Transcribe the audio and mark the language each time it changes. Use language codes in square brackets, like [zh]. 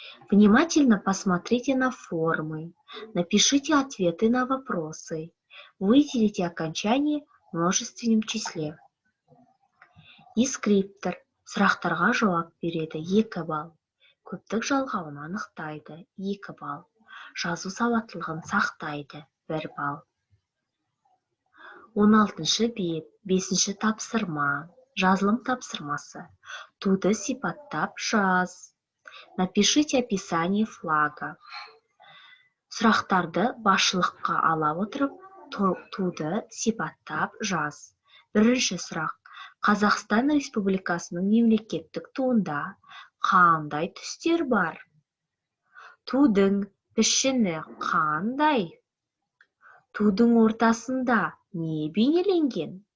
[ru] Внимательно посмотрите на формы. Напишите ответы на вопросы. Выделите окончание в множественном числе. [kk] Дескриптор сұрақтарға жауап береді, 2 балл. Көптік жалғауын анықтайды, 2 балл. Жазу сауаттылығын сақтайды, 1 балл. 16-шы бет, 5-ші тапсырма. Жазылым тапсырмасы. Туды сипаттап жаз. [ru] Напишите описание флага. [kk] Сұрақтарды басшылыққа ала отырып, туды сипаттап жаз. Бірінші сұрақ. Қазақстан Республикасының мемлекеттік туында қандай түстер бар? Тудың пішіні қандай? Тудың ортасында не бейнеленген?